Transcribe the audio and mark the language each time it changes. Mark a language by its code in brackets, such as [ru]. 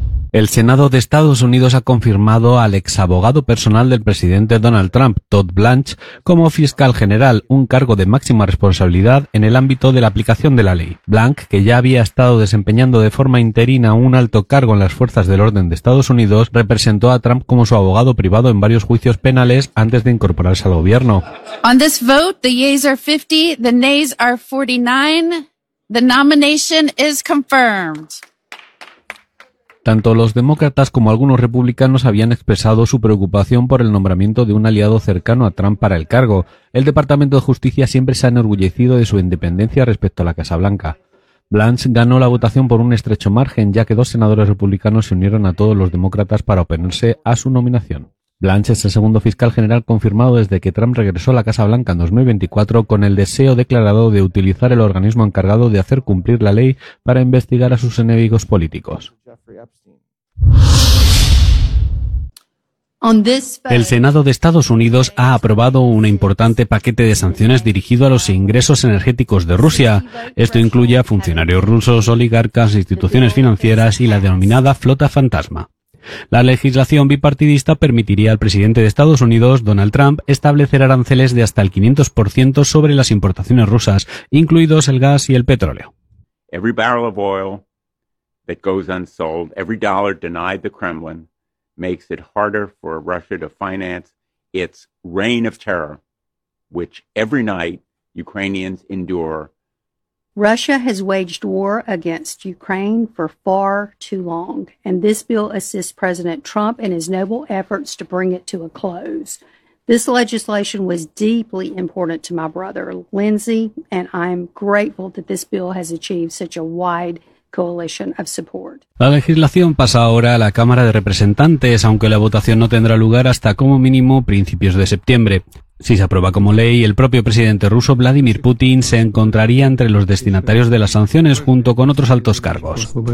[es] El Senado de Estados Unidos ha confirmado al exabogado personal del presidente Donald Trump, Todd Blanche, como fiscal general, un cargo de máxima responsabilidad en el ámbito de la aplicación de la ley. Blanche, que ya había estado desempeñando de forma interina un alto cargo en las fuerzas del orden de Estados Unidos, representó a Trump como su abogado privado en varios juicios penales antes de incorporarse al gobierno. [en] On this vote, the yeas are 50, the nays are 49. The nomination is confirmed. [es] Tanto los demócratas como algunos republicanos habían expresado su preocupación por el nombramiento de un aliado cercano a Trump para el cargo. El Departamento de Justicia siempre se ha enorgullecido de su independencia respecto a la Casa Blanca. Blanche ganó la votación por un estrecho margen, ya que dos senadores republicanos se unieron a todos los demócratas para oponerse a su nominación. Blanche es el segundo fiscal general confirmado desde que Trump regresó a la Casa Blanca en 2024 con el deseo declarado de utilizar el organismo encargado de hacer cumplir la ley para investigar a sus enemigos políticos. El Senado de Estados Unidos ha aprobado un importante paquete de sanciones dirigido a los ingresos energéticos de Rusia. Esto incluye a funcionarios rusos, oligarcas, instituciones financieras y la denominada flota fantasma. La legislación bipartidista permitiría al presidente de Estados Unidos, Donald Trump, establecer aranceles de hasta el 500% sobre las importaciones rusas, incluidos el gas y el petróleo. [en] Every barrel of oil that goes unsold, every dollar denied the Kremlin, makes it harder for Russia to finance its reign of terror, which every night Ukrainians endure. Russia has waged war against Ukraine for far too long, and this bill assists President Trump in his noble efforts to bring it to a close. This legislation was deeply important to my brother, Lindsey, and I'm grateful that this bill has achieved such a wide coalition of support. [es] La legislación pasa ahora a la Cámara de Representantes, aunque la votación no tendrá lugar hasta como mínimo principios de septiembre. Si se aprueba como ley, el propio presidente ruso Vladimir Putin se encontraría entre los destinatarios de las sanciones junto con otros altos cargos.